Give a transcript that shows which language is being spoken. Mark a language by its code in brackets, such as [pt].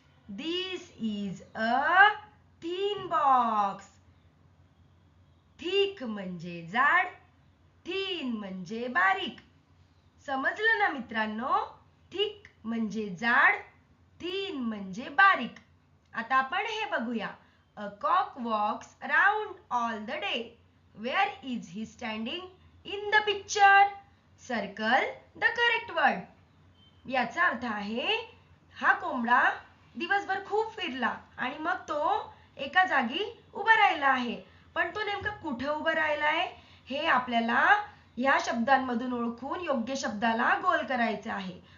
[en] This is a thin box. [mr] Thick म्हणजे जाड, thin म्हणजे बारीक. समजलं ना मित्रांनो? थिक म्हणजे जाड, thin म्हणजे बारीक. आता आपण हे बघूया. [en] A cock walks around all the day. Where is he standing in the picture? Circle the correct word. [mr] याचा अर्थ आहे हा कोंबडा दिवसभर खूप फिरला आणि मग तो एका जागी उभा राहिला आहे. पण तो नेमका कुठे उभा राहिला आहे हे आपल्याला या शब्दांमधून ओळखून योग्य शब्दाला गोल करायचे आहे.